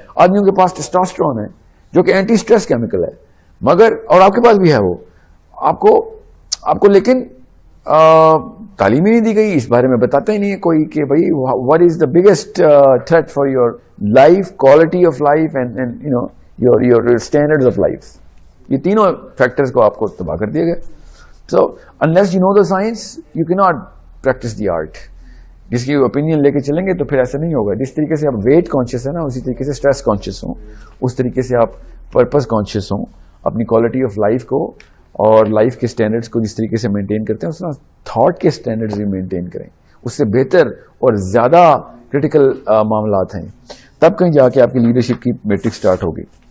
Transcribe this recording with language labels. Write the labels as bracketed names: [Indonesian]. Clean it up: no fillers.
[Urdu] آدمیوں کے پاس ٹیسٹوسٹرون ہے جو کہ اینٹی اسٹریس کیمیکل ہے, مگر اور آپ کے پاس بھی ہے وہ, آپ کو لیکن تعلیم ہی نہیں دی گئی, اس بارے میں بتاتا ہی نہیں ہے کوئی کہ بھائی [English] what is the biggest threat for your life, quality of life [Urdu] and you know your standards of life. یہ تینوں فیکٹرز کو آپ کو تباہ کر دیا گیا. [English] So unless you know the science you cannot practice the art. [Urdu] جس کی اوپینین لے کے چلیں گے تو پھر ایسا نہیں ہوگا. جس طریقے سے آپ ویٹ کانشیس ہے نا, اسی طریقے سے اسٹریس کانشیس ہوں, اس طریقے سے آپ پرپز کانشیس ہوں, اپنی کوالٹی آف لائف کو اور لائف کے اسٹینڈرڈس کو جس طریقے سے مینٹین کرتے ہیں اس طرح تھاٹ کے اسٹینڈرڈز بھی مینٹین کریں. اس سے بہتر اور زیادہ کریٹیکل معاملات ہیں, تب کہیں جا کے آپ کی لیڈرشپ کی میٹرک سٹارٹ ہوگی.